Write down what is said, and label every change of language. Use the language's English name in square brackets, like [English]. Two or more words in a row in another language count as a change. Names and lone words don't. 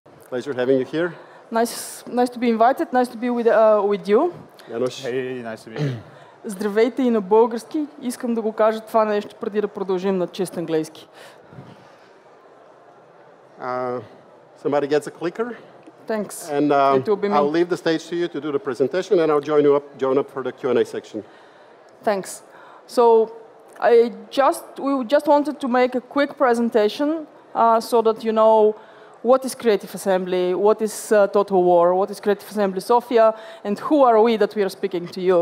[English] Pleasure having you here. Nice to be invited. Nice to be with you. Janos. Hey, nice to be here. [Bulgarian] Здравейте и на български. Искам да го кажа това нещо преди да продължим на чист английски. [English] Somebody gets a clicker. Thanks. And It will be me. I'll leave the stage to you to do the presentation, and I'll join up for the Q&A section. Thanks. So we just wanted to make a quick presentation so that you know what is Creative Assembly, what is Total War, what is Creative Assembly Sofia, and who are we that we are speaking to you.